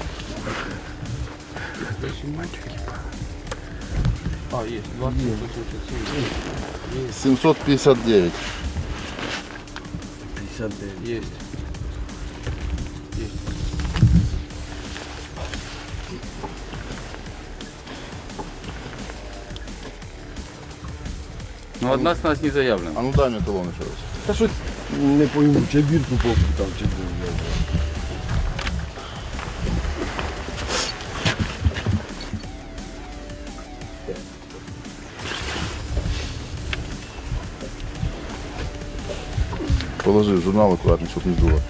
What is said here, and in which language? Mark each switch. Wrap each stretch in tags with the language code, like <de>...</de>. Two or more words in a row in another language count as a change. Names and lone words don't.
<uk>А, є, 20, 177. 759. 59. Є.</uk> <ru>Ну одна с нас не заявлена. А ну дай мне талон еще раз.</ru> <uk>Та щось не пойму, чи бірку попутав, чи не.</uk> <ru>Положи в журнал аккуратно, чтобы не было.</ru>